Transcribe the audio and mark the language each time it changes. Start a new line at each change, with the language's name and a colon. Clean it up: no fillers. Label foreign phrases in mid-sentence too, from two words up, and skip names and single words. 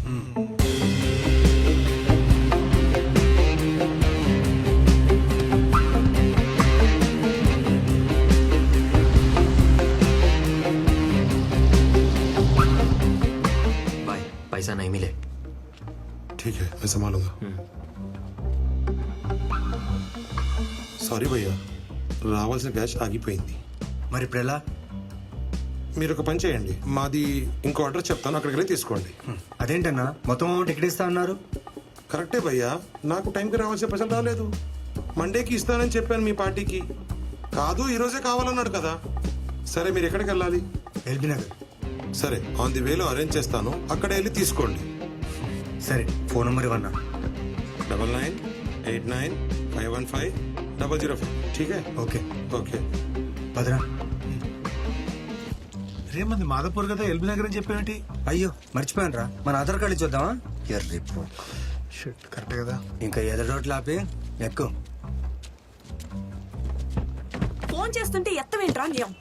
Hindi: भाई पैसा नहीं मिले. ठीक है मैं संभालूंगा.
Telugu: సారీ భయ్యా రావాల్సిన క్యాష్ ఆగిపోయింది. మరి ఇప్పుడు ఎలా? మీరు ఒక పని చేయండి, మాది ఇంకో అడ్రస్ చెప్తాను, అక్కడికి వెళ్ళి తీసుకోండి. అదేంటన్నా మొత్తం అమౌంట్ ఎక్కడ ఇస్తా అన్నారు? కరెక్టే భయ్యా, నాకు టైంకి రావాల్సిన పైసలు రాలేదు. మండేకి ఇస్తానని చెప్పాను మీ పార్టీకి. కాదు ఈరోజే కావాలన్నాడు కదా. సరే మీరు ఎక్కడికి వెళ్ళాలి? ఎల్బీ నగర్. సరే
English: on the wayలో
Telugu: అరేంజ్ చేస్తాను, అక్కడ వెళ్ళి తీసుకోండి. సరే
English: phone number
Telugu: ఇవ్వన్నా. 9989515005.
Hindi: ठीक है
Telugu: ఓకే ఓకే. భద్రా. రేమంది మాధవపూర్ కదా, ఎల్బీ నగర్ అని చెప్పేవేంటి? అయ్యో మర్చిపోయాను రా, మన ఆధార్ కార్డు ఇచ్చొద్దామా? ఎర్రిపో. షిట్ కరెక్టే కదా. ఇంకా ఎదరోట్లు ఆపి ఎక్కువ. ఫోన్ చేస్తుంటే ఎత్తవేంట్రా నీ అబ్బా?